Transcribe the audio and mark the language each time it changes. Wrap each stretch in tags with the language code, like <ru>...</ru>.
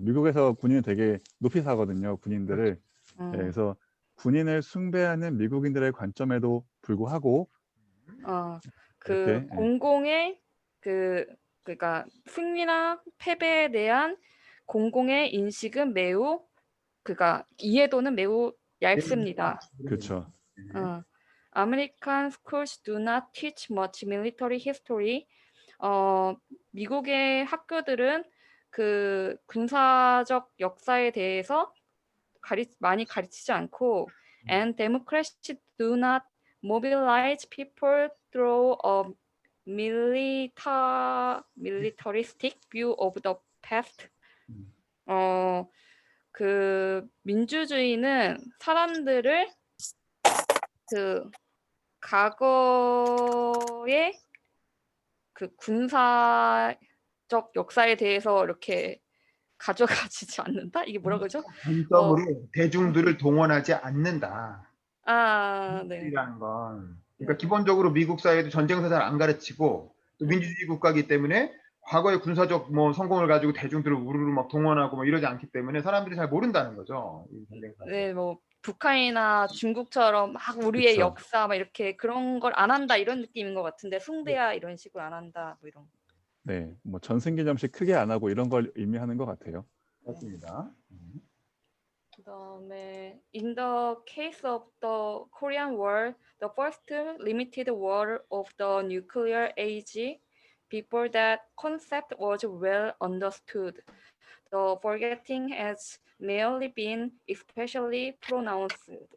<ko>미국에서 군인은 되게 높이 사거든요. 군인들을. 네, 그래서 군인을 숭배하는 미국인들의 관점에도 불구하고 그 공공의 그러니까 승리나 패배에 대한 공공의 인식은 매우 그러니까 이해도는 매우 얇습니다. 그렇죠.</ko> <en>American schools do not teach much military history.</en> <ko>미국의 학교들은 그 군사적 역사에 대해서 많이 가르치지 않고</ko> <en>and Democrats do not mobilize people through a militaristic view of the past.</en> <ko>그 민주주의는 사람들을 그 과거의 그 군사적 역사에 대해서 이렇게 가져가지지 않는다? 이게 뭐라 그러죠? 관점으로 대중들을 동원하지 않는다. 네. 이라는 건. 그러니까 기본적으로 미국 사회도 전쟁사 잘 안 가르치고 또 민주주의 국가이기 때문에 과거의 군사적 뭐 성공을 가지고 대중들을 우르르 막 동원하고 뭐 이러지 않기 때문에 사람들이 잘 모른다는 거죠. 이 전쟁사. 네, 뭐 북한이나 중국처럼 막 우리의 그쵸. 역사 막 이렇게 그런 걸 안 한다 이런 느낌인 것 같은데 숭배야 이런 식으로 안 한다 뭐 이런. 네, 뭐 전승기념식 크게 안 하고 이런 걸 의미하는 것 같아요. 맞습니다. 그다음에</ko> <en>in the case of the Korean War, the first limited war of the nuclear age, before that concept was well understood. The forgetting has merely been especially pronounced.</en>